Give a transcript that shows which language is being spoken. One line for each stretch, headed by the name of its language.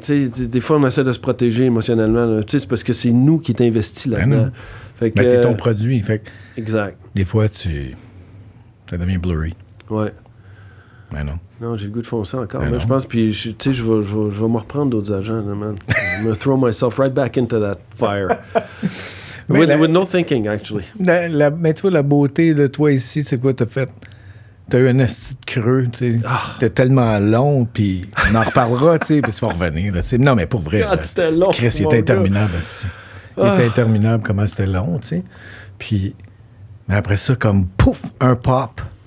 French: Tu sais, des fois, on essaie de se protéger émotionnellement. Tu sais, c'est parce que c'est nous qui t'investis là-dedans. Fait que, t'es ton produit. Fait que, exact. Des fois, ça devient blurry. Ouais. Mais non. Non, j'ai le goût de foncer encore. Mais je pense, puis, tu sais, je vais me reprendre d'autres agents, là, man.
English: I'm gonna throw myself right back into that fire. with no thinking, actually.
French: Mais tu vois, la beauté de toi ici, c'est quoi t'as fait? T'as eu un esti de creux, tu sais. T'es tellement long, puis on en reparlera, tu sais, puis ça va revenir, là, tu sais. Non, mais pour vrai. Quand c'était long. Chris, il était interminable, aussi. Il était interminable comment c'était long, tu sais. Puis, mais après ça, comme pouf, un pop.